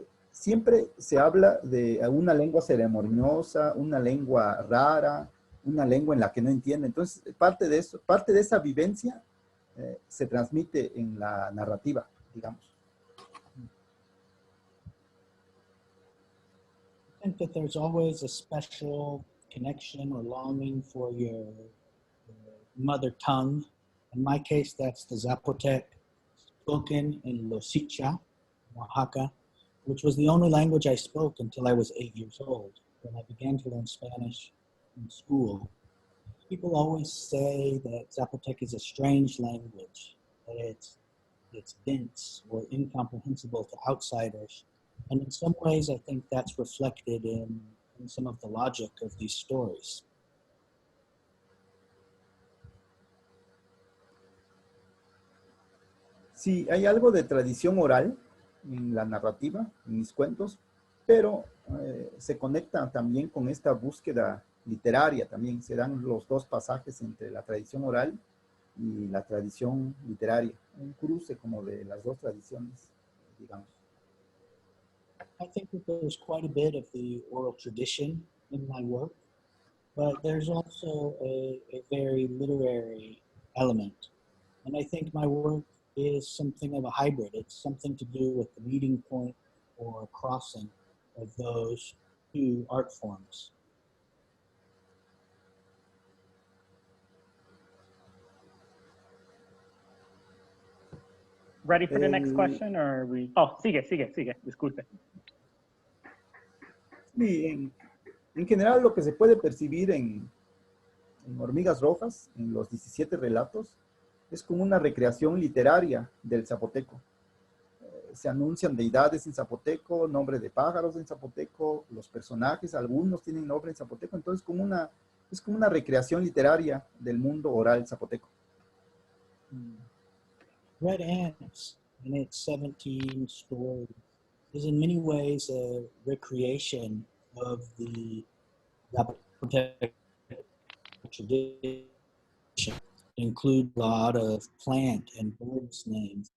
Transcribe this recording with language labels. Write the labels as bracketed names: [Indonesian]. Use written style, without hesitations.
[Spanish] Siempre se habla de una lengua ceremoniosa, una lengua rara, una lengua en la que no entiende. Entonces, parte de esa vivencia se transmite en la narrativa, digamos. [English] I think that there's always a special connection or longing for your mother tongue. In my case, that's the Zapotec, spoken in Losicha, Oaxaca, which was the only language I spoke until I was 8 years old, when I began to learn Spanish in school. People always say that Zapotec is a strange language, that it's dense or incomprehensible to outsiders. And in some ways, I think that's reflected in some of the logic of these stories. [Spanish] Sí, hay algo de tradición oral en la narrativa, en mis cuentos, pero se conecta también con esta búsqueda literaria también. Se dan los dos pasajes entre la tradición oral y la tradición literaria. Un cruce como de las dos tradiciones, digamos. [English] I think that there's quite a bit of the oral tradition in my work, but there's also a very literary element. And I think my work is something of a hybrid. It's something to do with the meeting point or crossing of those two art forms. Ready for the next question, or are we? [Spanish] Oh, sigue, disculpe. Sí, en general lo que se puede percibir en Hormigas Rojas, en los 17 relatos, es como una recreación literaria del zapoteco. Se anuncian deidades en zapoteco, nombre de pájaros en zapoteco, los personajes, algunos tienen nombre en zapoteco, entonces es como una recreación literaria del mundo oral zapoteco. [English] Red Ants and its 17 stories is in many ways a recreation of the Zapotec tradition. Include a lot of plant and birds names.